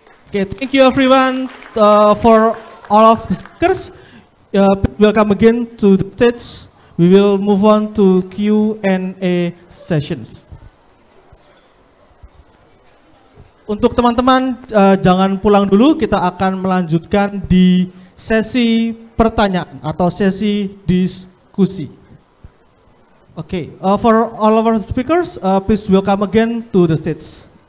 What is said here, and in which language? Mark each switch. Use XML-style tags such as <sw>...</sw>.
<en>Okay, thank you everyone for all of the speakers. Welcome again to the stage. We will move on to Q&A sessions.</en> <id>Untuk teman-teman jangan pulang dulu, kita akan melanjutkan di sesi pertanyaan atau sesi diskusi.</id> <en>Okay, for all of our speakers, please welcome again to the stage.</en>